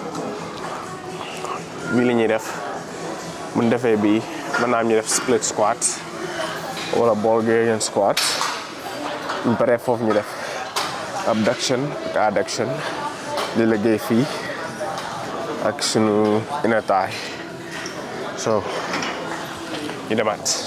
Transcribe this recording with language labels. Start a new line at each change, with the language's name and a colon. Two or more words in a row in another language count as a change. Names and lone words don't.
Wolof: bii la ñuy def bu ñu defee bii mën naa am ñu def
English: split squat
Wolof: wala
English: Bulgarian squat
Wolof: ñu paree foofu ñu def abduction ak adduction di liggéey fii ak sunu
English: inner thigh
Wolof: so ñu demaat.